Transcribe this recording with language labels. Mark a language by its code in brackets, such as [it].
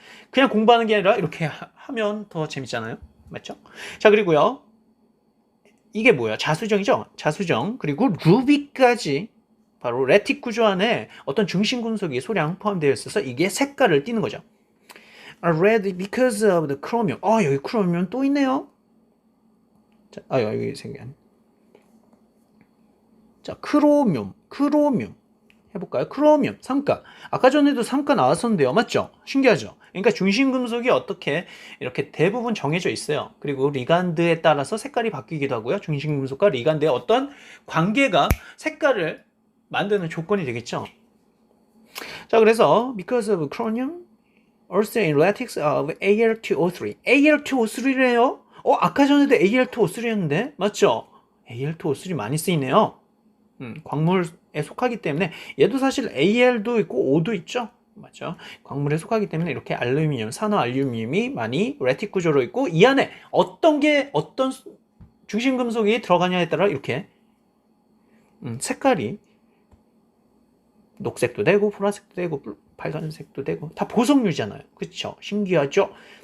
[ko] 그냥 공부하는 게 아니라 이렇게 하면 더 재밌잖아요. 맞죠? 자, 그리고요. 이게 뭐야? 자수정이죠? 자수정. 그리고 루비까지 바로 레틱 구조 안에 어떤 중심 금속이 소량 포함되어 있어서 이게 색깔을 띠는 거죠. [en] Red because of the chromium. [ko] 여기 크로뮴 또 있네요. 자, 여기 생긴. 자, 크로뮴. 해볼까요? 크로뮴, 3가. 아까 전에도 3가 나왔었는데요. 맞죠? 신기하죠? 그러니까 중심 금속이 어떻게 이렇게 대부분 정해져 있어요. 그리고 리간드에 따라서 색깔이 바뀌기도 하고요. 중심 금속과 리간드의 어떤 관계가 색깔을 만드는 조건이 되겠죠. 자, 그래서 [en] because of chromium, also in lattice of Al2O3. [ko] Al2O3래요? 아까 전에도 Al2O3였는데? 맞죠? Al2O3 많이 쓰이네요. 광물에 속하기 때문에 얘도 사실 Al도 있고 O도 있죠. 맞죠? 광물에 속하기 때문에 이렇게 알루미늄, 산화 알루미늄이 많이 레틱 구조로 있고 이 안에 어떤 중심 금속이 들어가냐에 따라 이렇게 색깔이 녹색도 되고 보라색도 되고 빨간색도 되고 다 보석류잖아요. 그렇죠? 신기하죠?